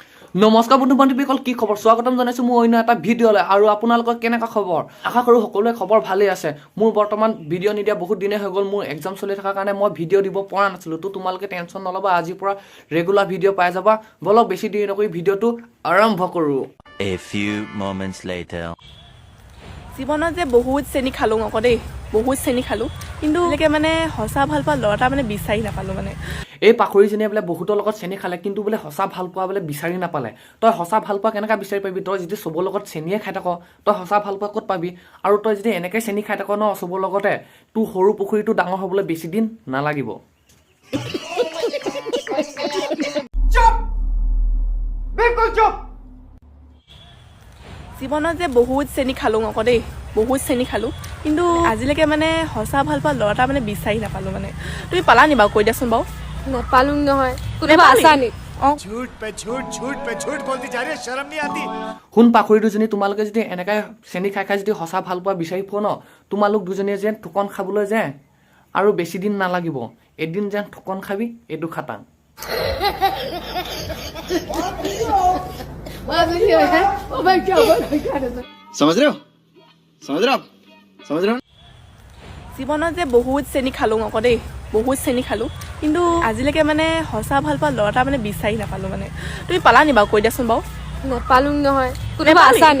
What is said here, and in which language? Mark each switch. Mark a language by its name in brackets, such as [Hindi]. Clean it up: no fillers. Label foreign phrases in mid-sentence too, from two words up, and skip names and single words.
[Assamese] নমস্কাৰ বন্ধু বান্ধৱীসকল, কি খবৰ? স্বাগতম জনাইছোঁ মোৰ অন্য এটা ভিডিঅ'লৈ। আৰু আপোনালোকৰ কেনেকুৱা খবৰ? আশা কৰোঁ সকলোৰে খবৰ ভালেই আছে। মোৰ বৰ্তমান ভিডিঅ' নিদিয়া বহুত দিনেই হৈ গ'ল। মোৰ এক্সাম চলি থকাৰ কাৰণে মই ভিডিঅ' দিব পৰা নাছিলোঁ। তো তোমালোকে টেনশ্যন নল'বা, আজিৰ পৰা [English] regular video' [Assamese] পাই যাবা। বলক বেছি দেৰি নকৰি ভিডিঅ'টো আৰম্ভ কৰোঁ। [English] A few moments later. [Assamese] জীৱনত যে বহুত চেনি খালোঁ আকৌ দেই, বহুত চেনি খালোঁ, কিন্তু এনেকৈ মানে সঁচা ভাল পোৱা ল'ৰা এটা মানে বিচাৰি নাপালোঁ মানে। এই পাখৰিজনীয়ে বোলে বহুতৰ লগত চেনি খালে, কিন্তু বোলে সঁচা ভাল পোৱা বোলে বিচাৰি নাপালে। তই সঁচা ভাল পোৱা কেনেকৈ বিচাৰি পাবি? তই যদি চবৰ লগত চেনিয়ে খাই থাক, তই সঁচা ভাল পোৱা ক'ত পাবি? আৰু তই যদি এনেকৈ চেনি খাই থাক ন চবৰ লগতে, তোৰ সৰু পুখুৰীটো ডাঙৰ হ'বলৈ বেছি দিন নালাগিব। জীৱনত যে বহুত চেনি খালোঁ আকৌ দেই, বহুত চেনি খালোঁ, কিন্তু আজিলৈকে মানে সঁচা ভাল পোৱা ল'ৰা এটা মানে বিচাৰি নাপালোঁ মানে। তুমি পালা নি বাৰু? কৈ দিয়াচোন বাৰু। নেপালো নহয়, কোনোবা আছা নি? [Hindi] झूठ पे झूठ बोलती जा रही है, शर्म नहीं आती? [Assamese] শুন পাখৰি দুজনী, তোমালোকে যদি এনেকৈ চেনি খাই খাই যদি সঁচা ভাল পোৱা বিচাৰি পোৱা ন, তোমালোক দুজনীয়ে যেন ঠুকন খাবলৈ যায় আৰু বেছি দিন নালাগিব। এদিন যেন ঠুকন খাবি, এইটো খাটাং। [Hindi] समझ रहे हो? समझ रहे हो? समझ रहे हो? [Assamese] জীৱনত যে বহুত চেনি খালোঁ আকৌ দেই, বহুত চেনি খালোঁ, কিন্তু আজিলৈকে মানে সঁচা ভাল পোৱা ল'ৰা এটা মানে বিচাৰি নাপালোঁ মানে। তুমি পালা নি বাৰু? কৈ দিয়াচোন বাৰু। নেপালো নহয়, কোনোবা আছা নি?